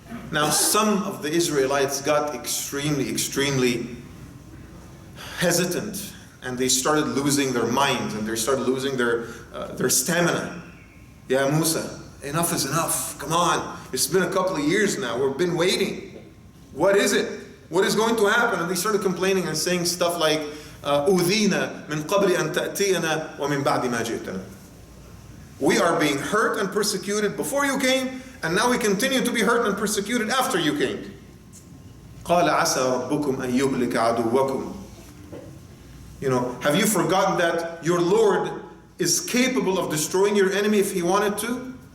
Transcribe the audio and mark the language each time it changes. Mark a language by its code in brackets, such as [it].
[en] Now, some of the Israelites got extremely hesitant, and they started losing their minds, and they started losing their stamina. Yeah, Musa, enough is enough. Come on. It's been a couple of years now. We've been waiting. What is it? What is going to happen? And they started complaining and saying stuff like, [ar] أُذِينَا مِنْ قَبْلِ أَن تَأْتِيَنَا وَمِنْ بَعْدِ مَا جِئْتَنَا. [en] We are being hurt and persecuted before you came, and now we continue to be hurt and persecuted after you came. [ar] قَالَ عَسَى رَبُّكُمْ أَن يُهْلِكَ عَدُوَّكُمْ. [en] Have you forgotten that your Lord is capable of destroying your enemy if He wanted to?